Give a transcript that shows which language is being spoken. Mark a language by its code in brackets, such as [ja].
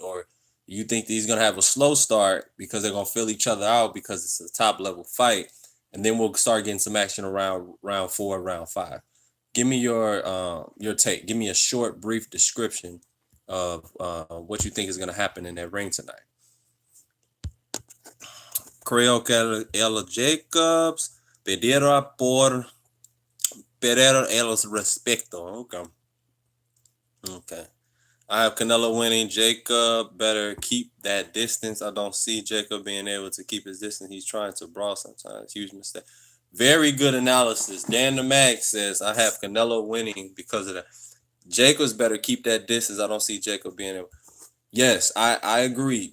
[en] Or you think that he's going to have a slow start because they're going to fill each other out because it's a top level fight? And then we'll start getting some action around round 4, round 5. Give me your take. Give me a short, brief description of what you think is going to happen in that ring tonight. [es] Creo que el Jacobs pedirá por perder el respeto. [en] Okay. I have Canelo winning. Jacob better keep that distance. I don't see Jacob being able to keep his distance. He's trying to brawl sometimes. Huge mistake. Very good analysis. Dan the Mag says, I have Canelo winning because of that. Jacobs better keep that distance. I don't see Jacob being able. Yes, I agree.